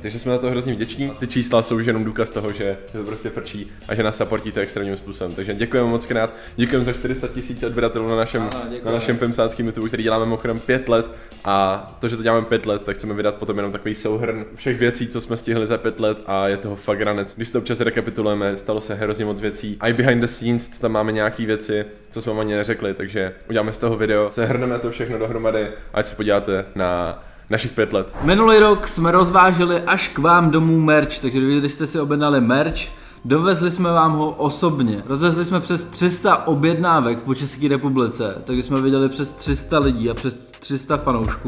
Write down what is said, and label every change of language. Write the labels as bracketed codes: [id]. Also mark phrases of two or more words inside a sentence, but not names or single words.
[cs] Takže jsme za to hrozně vděční. Ty čísla jsou už jenom důkaz toho, že to prostě frčí a že nás supportíte extrémním způsobem. Takže děkujeme moc krát. Děkujeme za 400 000 odběratelů na našem pimsáckém YouTube, který děláme mimochodem 5 let. A to, že to děláme 5 let, tak chceme vydat potom jenom takový souhrn všech věcí, co jsme stihli za 5 let a je toho fakt ranec. Když to občas rekapitulujeme, stalo se hrozně moc věcí. A i [en] behind the scenes [cs] tam máme nějaký věci, co jsme ani neřekli, takže uděláme z toho video, sehrneme to všechno dohromady, ať se podíváte na našich 5 let. Minulý rok jsme rozváželi až k vám domů merch, takže když jste si objednali merch, dovezli jsme vám ho osobně. Rozvezli jsme přes 300 objednávek po České republice, takže jsme viděli přes 300 lidí a přes 300 fanoušků.